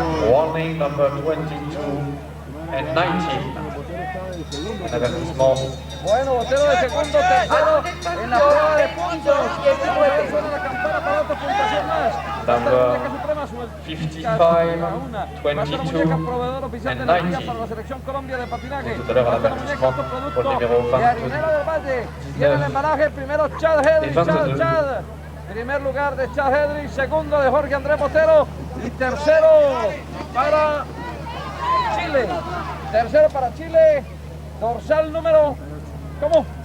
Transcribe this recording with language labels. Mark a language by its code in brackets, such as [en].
[en] Warning number 22 and 19. [fr] Un avertissement. [es] Bueno, Botero de segundo, tercero en la prueba de puntos. Suena la campana para otra puntuación más. [en] Number 55, 22 and 19. [es] Para la selección Colombia de patinaje. [fr] Tout à l'heure, un avertissement pour le numéro [es] de Harinera del Valle. Y en el embalaje, primero Chad Hedrick, Chad. Primer lugar de Chad Hedrick, segundo de Jorge Andrés Botero y tercero para Chile. Tercero para Chile, dorsal número, ¿cómo?